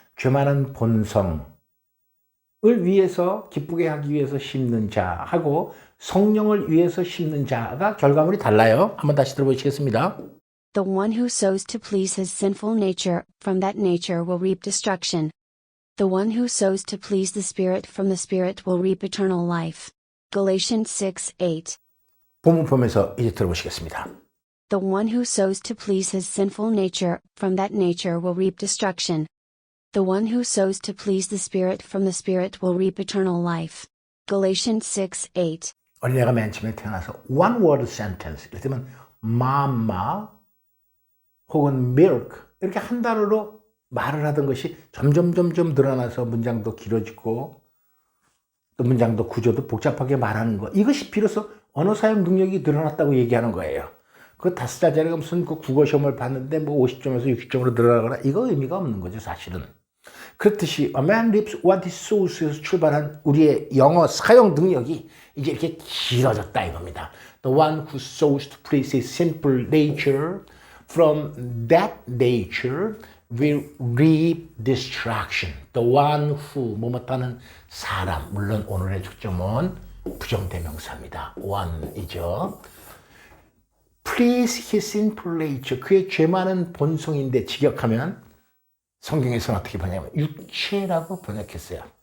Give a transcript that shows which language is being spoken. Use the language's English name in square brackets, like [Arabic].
[Korean] 죄 많은 본성을 위해서 기쁘게 하기 위해서 심는 자하고 성령을 위해서 심는 자가 결과물이 달라요. 한번 다시 들어보시겠습니다. [English] The one who sows to please his sinful nature, from that nature will reap destruction. The one who sows to please the Spirit, from the Spirit will reap eternal life. Galatians 6:8. [Korean] 본문 보면서 이제 들어보시겠습니다. [English] The one who sows to please his sinful nature, from that nature will reap destruction. The one who sows to please the Spirit, from the Spirit will reap eternal life. Galatians 6:8. [Korean] 어린애가 맨 처음에 태어나서 one word sentence 예를 들면 mama 혹은 milk 이렇게 한 단어로 말을 하던 것이 점점 늘어나서 문장도 길어지고 또 문장도 구조도 복잡하게 말하는 것 이것이 비로소 언어 사용 능력이 늘어났다고 얘기하는 거예요. 그 다섯 자리가 무슨 그 국어 시험을 봤는데 뭐 50점에서 60점으로 들어가거나 이거 의미가 없는 거죠, 사실은. 그렇듯이 A man reaps what he sows 에서 출발한 우리의 영어 사용 능력이 이제 이렇게 길어졌다 이겁니다. [English] The one who sows to please his simple nature from that nature will reap destruction. [Korean] The one who 뭐뭐하는 사람, 물론 오늘의 초점은 부정대명사입니다. one이죠. Please his simple nature, 그의 죄 많은 본성인데 직역하면 성경에서는 어떻게 번역하면 육체라고 번역했어요.